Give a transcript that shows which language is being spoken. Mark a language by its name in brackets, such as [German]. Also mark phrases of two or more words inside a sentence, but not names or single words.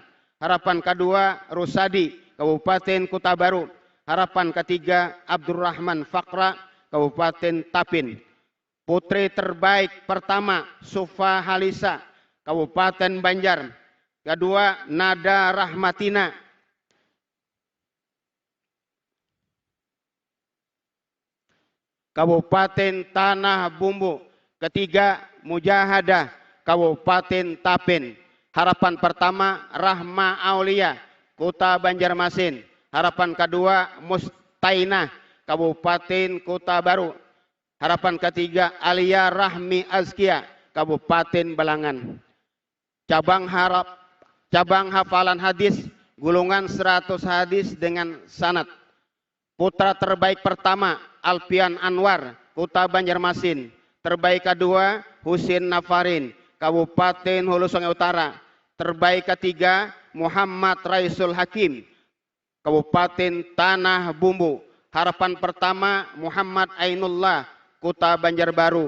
[Indonesian] Harapan kedua Rusadi, Kabupaten Kota Baru. Harapan ketiga Abdurrahman Fakra, Kabupaten Tapin. Putri terbaik pertama Sufa Halisa, Kabupaten Banjar. Kedua Nada Rahmatina, Kabupaten Tanah Bumbu. Ketiga Mujahadah, Kabupaten Tapin. Harapan pertama Rahma Aulia, Kota Banjarmasin. Harapan kedua Mustainah, Kabupaten Kota Baru. Harapan ketiga Alia Rahmi Azkia, Kabupaten Belangan. Cabang hafalan hadis, gulungan 100 hadis dengan sanad. Putra terbaik pertama Alfian Anwar, Kota Banjarmasin. Terbaik kedua Husin Nafarin, Kabupaten Hulu Sungai Utara. Terbaik ketiga Muhammad Raisul Hakim, Kabupaten Tanah Bumbu. Harapan pertama Muhammad Ainullah, Kota Banjarbaru.